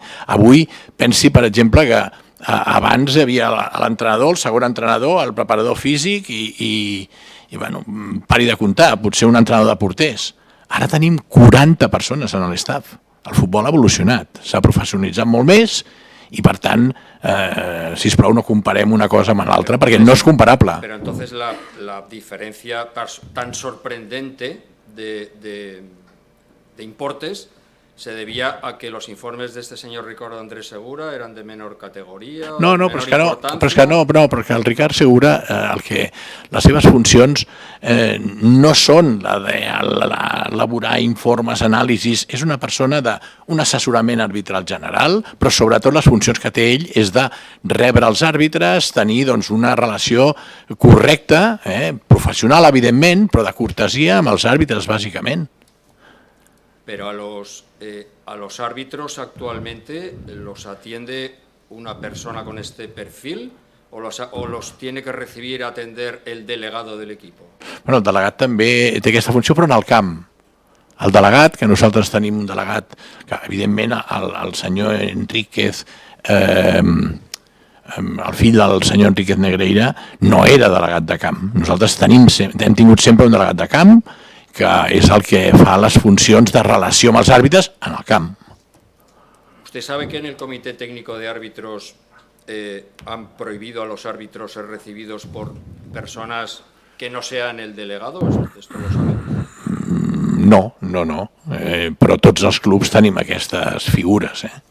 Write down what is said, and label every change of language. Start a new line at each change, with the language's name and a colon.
Catalan: Avui pensi, per exemple, que abans hi havia l'entrenador, el segon entrenador, el preparador físic i pari de comptar, potser un entrenador de porters. Ara tenim 40 persones en l'estaf. El futbol ha evolucionat, s'ha professionalitzat molt més i, per tant, sisplau, no comparem una cosa amb l'altra perquè no és comparable.
Spanish: Pero entonces la diferencia tan sorprendente de importes se debía a que los informes de este señor Ricardo Andrés Segura eran de menor categoría.
Catalan: No, però perquè el Ricard Segura, les seves funcions no són la d'elaborar informes, anàlisis, és una persona d'un assessorament arbitral general, però sobretot les funcions que té ell és de rebre els àrbitres, tenir una relació correcta, professional, evidentment, però de cortesia amb els àrbitres, bàsicament.
Spanish: Pero a los árbitros actualmente los atiende una persona con este perfil o los tiene que recibir y atender el delegado del equipo.
Catalan: Bueno, el delegat també té aquesta funció, però en el camp. El delegat, que nosaltres tenim un delegat, que evidentment el senyor Enríquez, el fill del senyor Enríquez Negreira, no era delegat de camp. Nosaltres hem tingut sempre un delegat de camp, que és el que fa les funcions de relació amb els àrbitres en el camp.
Spanish: ¿Usted sabe que en el Comité Técnico de Árbitros han prohibido a los árbitros ser recibidos por personas que no sean el delegado? ¿Esto lo sabe? No.
Catalan: Però tots els clubs tenim aquestes figures.